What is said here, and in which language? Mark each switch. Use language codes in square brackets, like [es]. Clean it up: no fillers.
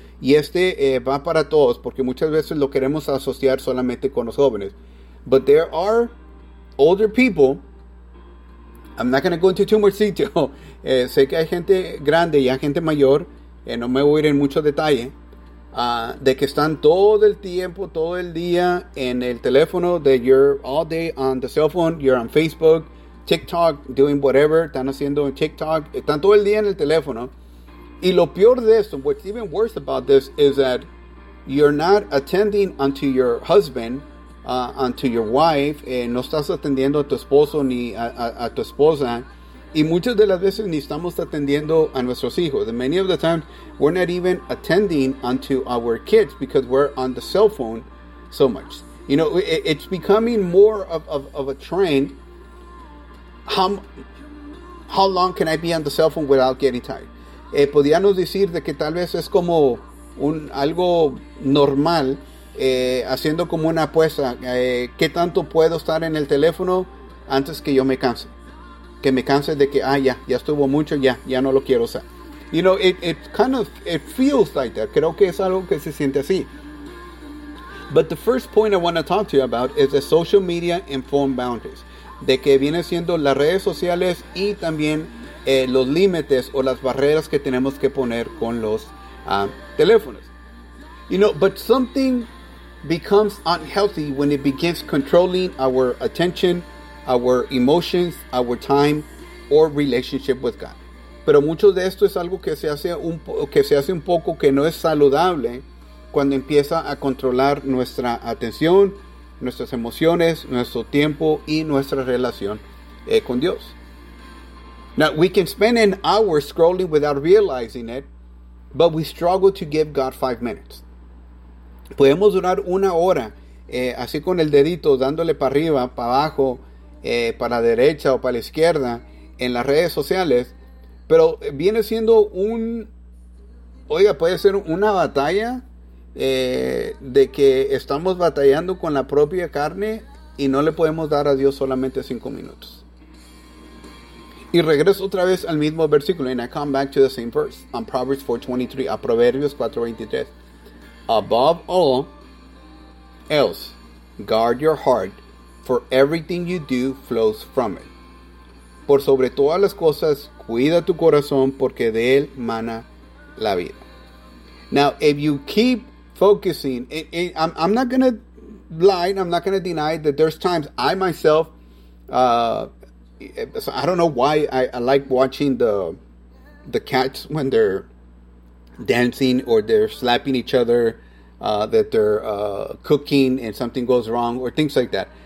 [es] Y este va para todos, porque muchas veces lo queremos asociar solamente con los jóvenes. [en] But there are older people. I'm not going to go into too much detail. [es] Sé que hay gente grande y hay gente mayor. No me voy a ir en mucho detalle. De que están todo el tiempo, todo el día en el teléfono. [en] That you're all day on the cell phone. You're on Facebook, TikTok, doing whatever. [es] Están haciendo TikTok. Están todo el día en el teléfono. Y lo peor de esto, [en] what's even worse about this, is that you're not attending unto your husband, unto your wife. [es] No estás atendiendo a tu esposo ni a tu esposa. Y muchas de las veces ni estamos atendiendo a nuestros hijos. [en] And many of the times, we're not even attending unto our kids because we're on the cell phone so much. You know, it's becoming more of a trend. How long can I be on the cell phone without getting tired? [es] Podríamos decir de que tal vez es como algo normal, haciendo como una apuesta. ¿Qué tanto puedo estar en el teléfono antes que yo me canse? Que me canse de que, ya estuvo mucho, ya no lo quiero usar. [en] You know, it feels like that. [es] Creo que es algo que se siente así. [en] But the first point I want to talk to you about is the social media and phone boundaries. [es] De que viene siendo las redes sociales y también los límites o las barreras que tenemos que poner con los teléfonos. [en] You know, but something becomes unhealthy when it begins controlling our attention, our emotions, our time, or relationship with God. [es] Pero mucho de esto es algo que se hace un poco que no es saludable cuando empieza a controlar nuestra atención, nuestras emociones, nuestro tiempo y nuestra relación con Dios. [en] Now, we can spend an hour scrolling without realizing it, but we struggle to give God 5 minutes. [es] Podemos durar una hora así con el dedito, dándole para arriba, para abajo, para la derecha o para la izquierda en las redes sociales, pero viene siendo puede ser una batalla. De que estamos batallando con la propia carne y no le podemos dar a Dios solamente 5 minutos. Y regreso otra vez al mismo versículo. [en] And I come back to the same verse on Proverbs 4:23, a Proverbios 4:23. Above all else, guard your heart, for everything you do flows from it. [es] Por sobre todas las cosas, cuida tu corazón, porque de él mana la vida. [en] Now, if you keep focusing, I'm not going to lie, I'm not going to deny that there's times I myself, I don't know why I like watching the cats when they're dancing or they're slapping each other, that they're cooking and something goes wrong or things like that.